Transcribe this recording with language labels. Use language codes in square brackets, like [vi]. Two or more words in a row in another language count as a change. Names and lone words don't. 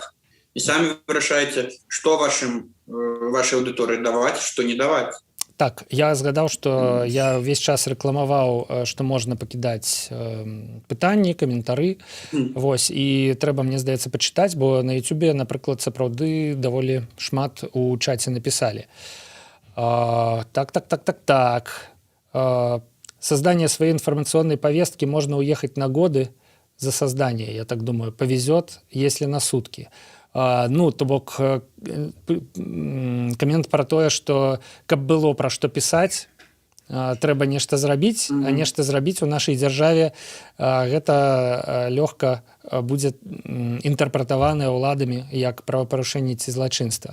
[be] І самі вырашаеце, што вашай аўдыторыі даваць, што не даваць. Так, я згадаў, што я ўвесь час рэкламаваў, што можна пакідаць пытанні, каментары. Вось, і трэба, мне здаецца, пачытаць, бо на Ютубе, напрыклад, сапраўды даволі шмат у чаце напісалі. Так. [ru] Создание своей информационной повестки можно уехать на годы за создание, я так думаю, повезет, если на сутки. [be] Ну, то бок, камент пра тое, што каб было пра што пісаць, трэба нешта зрабіць, а нешта зрабіць у нашай дзяржаве гэта лёгка будзе інтэрпрэтаванае ўладамі як правапарушэнне ці злачынства.